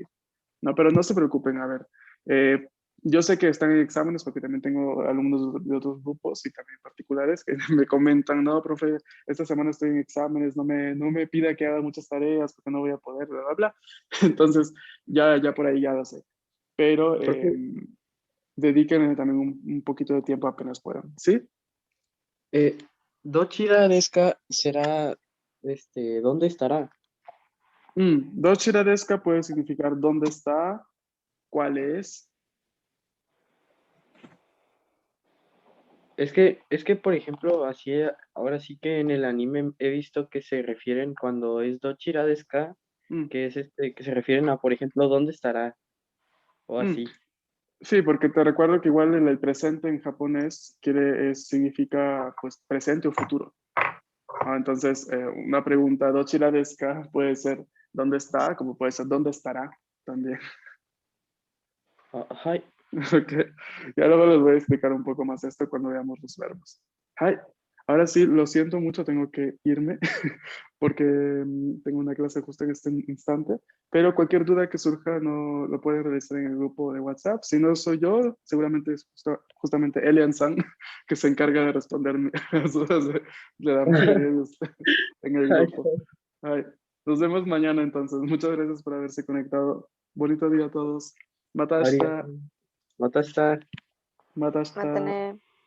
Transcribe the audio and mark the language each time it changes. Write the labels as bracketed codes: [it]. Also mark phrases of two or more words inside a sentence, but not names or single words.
[es] No, pero no se preocupen, a ver. eh, yo sé que están en exámenes porque también tengo alumnos de otros grupos y también particulares que me comentan, no, profe, esta semana estoy en exámenes, no me pida que haga muchas tareas porque no voy a poder, bla, bla, bla. Entonces, ya por ahí ya lo sé. Pero profe, dediquen también un poquito de tiempo apenas puedan, ¿sí? [ja] どちらですか [es] será, ¿dónde estará? [ja] どちらですか [es] puede significar dónde está, cuál es. Es que, por ejemplo, así, ahora sí que en el anime he visto que se refieren cuando es [ja] どちらですか, [es] Mm, que es que se refieren a, por ejemplo, ¿dónde estará? O mm. así. Sí, porque te recuerdo que igual el presente en japonés significa pues presente o futuro. Entonces, una pregunta, [ja] ¿どちらですか? [es] Puede ser ¿dónde está? Como puede ser ¿dónde estará? También. Ajá. Ok. Ya luego les voy a explicar un poco más esto cuando veamos los verbos. Hi. Ahora sí, lo siento mucho, tengo que irme porque tengo una clase justo en este instante, pero cualquier duda que surja no lo pueden realizar en el grupo de WhatsApp. Si no soy yo, seguramente es justamente Elian San que se encarga de responderme las dudas de la mayoría de ustedes en el grupo. Ay, nos vemos mañana entonces. Muchas gracias por haberse conectado. Bonito día a todos. Arigato. Matasta. Matasta. Matasta. Mátane.